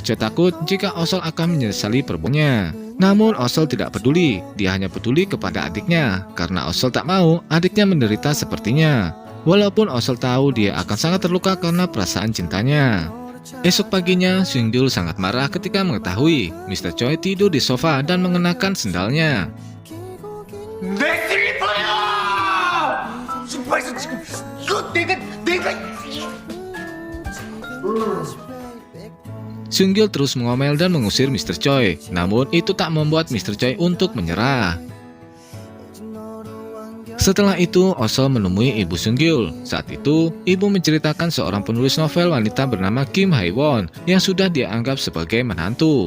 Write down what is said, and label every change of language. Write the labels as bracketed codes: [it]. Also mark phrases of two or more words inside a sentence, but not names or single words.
[id] Choi takut jika Osol akan menyesali perbuatannya. Namun Osol tidak peduli, dia hanya peduli kepada adiknya karena Osol tak mau adiknya menderita sepertinya. Walaupun Osol tahu dia akan sangat terluka karena perasaan cintanya. Esok paginya, Sunggil sangat marah ketika mengetahui Mr. Choi tidur di sofa dan mengenakan sendalnya. [ko] 내 슬리퍼야! 소파에서 지금 이거 내가 [id] Sungyul terus mengomel dan mengusir Mr. Choi. Namun itu tak membuat Mr. Choi untuk menyerah. Setelah itu, Osol menemui ibu Sungyul. Saat itu, ibu menceritakan seorang penulis novel wanita bernama Kim Hae-won yang sudah dia anggap sebagai menantu.